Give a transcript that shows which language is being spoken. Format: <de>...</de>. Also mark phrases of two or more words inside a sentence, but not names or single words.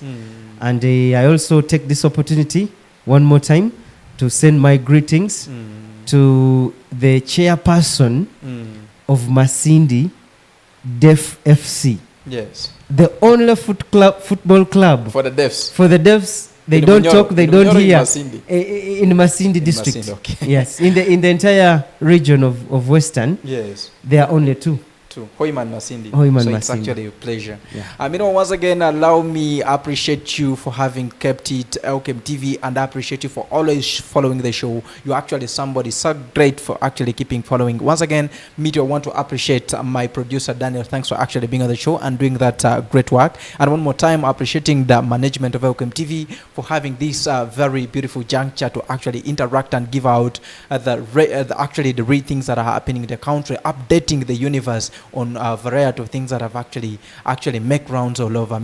<en>And I also take this opportunity one more time to send my greetings to the chairperson of Masindi Deaf FC. Yes. The only football club For the deafs. for the deafs. They In don't Munyoro- talk, they in don't Munyoro, in hear. Masindi. In Masindi district. Masindi, okay. Yes, in the entire region of Western, Yes. there are only two. Hoyman Masindi. Hoyman So it's Masindi. actually a pleasure. Yeah. Once again, allow me appreciate you for having kept it Elkem TV, and I appreciate you for always following the show. You're actually somebody so great for actually keeping following. Once again, I want to appreciate my producer Daniel. Thanks for actually being on the show and doing that great work. And one more time, appreciating the management of Elkem TV for having this very beautiful juncture to actually interact and give out the real things that are happening in the country, updating the universe on a variety of things that have actually make rounds all over.</en>